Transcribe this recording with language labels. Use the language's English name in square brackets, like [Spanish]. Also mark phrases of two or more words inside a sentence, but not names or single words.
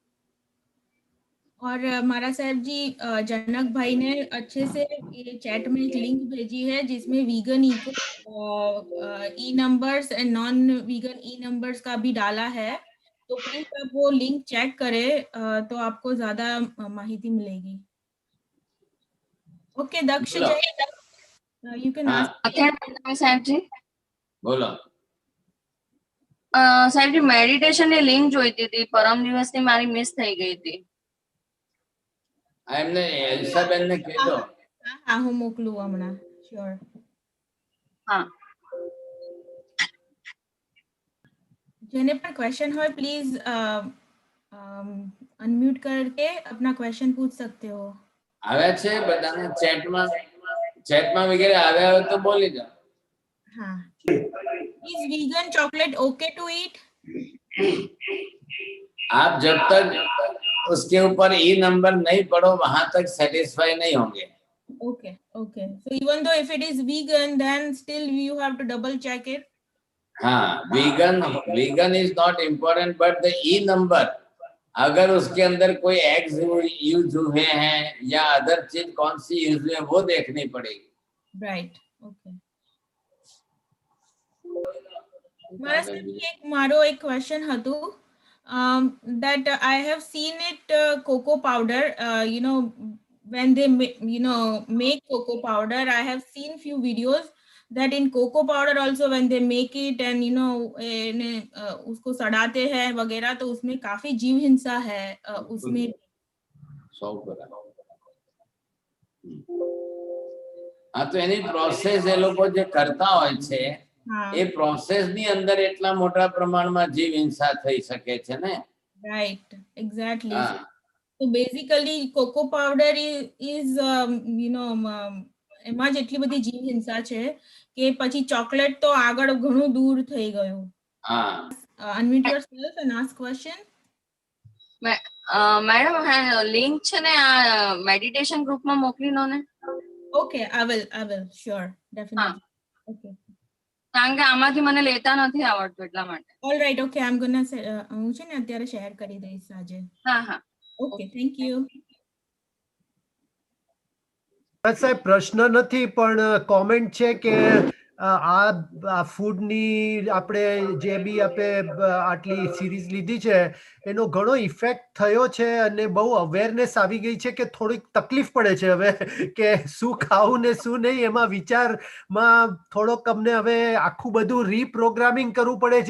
[Hindi] और मारा साहब जी, जनक भाई ने अच्छे से ये चैट में एक लिंक भेजी है जिसमें [English] vegan eco E numbers and non vegan E numbers [Hindi] का भी डाला है, तो प्लीज आप वो लिंक चेक करें तो आपको ज्यादा माहिती मिलेगी. [English] Okay Daksh Jay, you can ask. [Hindi] साहब जी बोलो. [Gujarati] સાહેબ જી, મેડિટેશન ની લિંક જોઈતી હતી, પરમ દિવસની મારી મિસ થઈ ગઈ હતી. એમને એલ્સાબેન ને કહેજો. હા, હું મોકલું હમણાં. શ્યોર. હા, જેને પણ ક્વેશ્ચન હોય પ્લીઝ [Hindi] અનમ્यूट करके अपना क्वेश्चन पूछ सकते हो. [Gujarati] આવ્યા છે બધાને ચેટમાં વગેરે આવ્યા હોય તો બોલી જાઓ. [Hindi] हाँ. [English] Is vegan chocolate okay to eat? [Hindi] आप जब तक उसके ऊपर ई नंबर नहीं पढ़ो वहां तक सेटिस्फाई नहीं होंगे. [English] Okay, okay. So even though if it is vegan, then still you have to double check it. [Hindi] हाँ, [English] vegan is not important, but the E number, [Hindi] अगर उसके अंदर कोई [English] eggs use [Hindi] हुए हैं या अदर चीज कौन सी यूज हुई है वो देखनी पड़ेगी. [English] Right. Okay. [Gujarati] મારો એક ક્વેશ્ચન હતું [English] that I have seen it cocoa powder, when they make cocoa powder, I have seen few videos that in cocoa powder also when they make it and [Hindi] उसको सड़ाते हैं वगैरह, तो उसमें काफी जीव हिंसा है उसमें. हाँ, तो [Gujarati] એની પ્રોસેસ એ લોકો જે કરતા હોય છે એ પ્રોસેસ ની અંદર એટલા મોટા પ્રમાણમાં જીવ હિંસા થઈ શકે છે ને. [English] Right, exactly. So basically cocoa powder is [Gujarati] એમાં જ એટલી બધી જીવ હિંસા છે કે પછી ચોકલેટ તો આગળ ઘણું દૂર થઈ ગયું. [English] Unmute yourself and ask question. [Gujarati] મેડમ લિંક છે ને આ મેડિટેશન ગ્રુપમાં મોકલી દો ને. [English] Okay, I will sure, definitely. Okay. [Gujarati] કારણ કે આમાંથી મને લેતા નથી આવડતું એટલા માટે. [English] All right, okay, I'm gonna [Gujarati] હું છે ને અત્યારે શેર કરી દઈશ આજે. હા હા. [English] Okay, thank you. [Gujarati] સાહેબ પ્રશ્ન નથી પણ કોમેન્ટ છે કે આ ફૂડની આપણે જે બી આપણે આટલી સિરીઝ લીધી છે એનો ઘણો ઇફેક્ટ થયો છે અને બહુ અવેરનેસ આવી ગઈ છે કે થોડીક તકલીફ પડે છે હવે કે શું ખાવું ને શું નહીં, એમાં વિચારમાં થોડોક અમને હવે આખું બધું રીપ્રોગ્રામિંગ કરવું પડે છે.